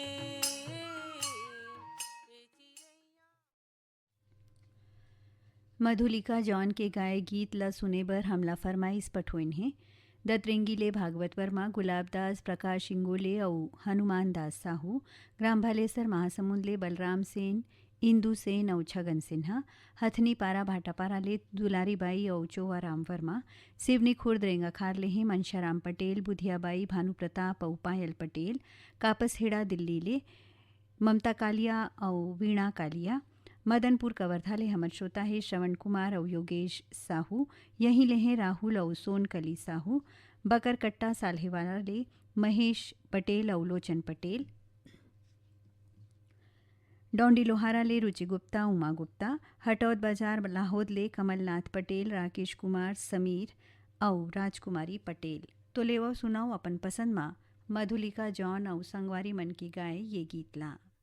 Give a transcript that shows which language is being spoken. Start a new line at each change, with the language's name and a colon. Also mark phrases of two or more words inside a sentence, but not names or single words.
Chhattisgarhi: मधुलिका जॉन के गाए गीत ला सुने बर हमला फरमाइश पठोइन है। दत्रेंगीले भागवत वर्मा, गुलाबदास, प्रकाश इंगोले और हनुमान दास साहू, ग्राम भालेसर महासमुंद ले बलराम सेन, इंदू सेन और छगन सिन्हा, हथनी पारा भाटापारा ले दुलारी बाई और चोवा राम वर्मा, सिवनी खुर्द रेंगा खार ले हैं मनशाराम पटेल, बुधियाबाई, भानु प्रताप और पायल पटेल, कापसहेड़ा दिल्ली ले ममता कालिया और वीणा कालिया, मदनपुर कवर्धा ले हमर श्रोता है श्रवण कुमार और योगेश साहू, यहीं ले हैं राहुल और सोनकली साहू, बकरकट्टा साल्हेवाला ले महेश पटेल और लोचन पटेल, डोंडी लोहारा ले रुचि गुप्ता, उमा गुप्ता, हटौद बाजार लाहौद ले कमलनाथ पटेल, राकेश कुमार, समीर और राजकुमारी पटेल। तो लेवो सुनाओ अपन पसंद माँ मधुलिका जॉन और संगवारी मन की गाए ये गीत ला।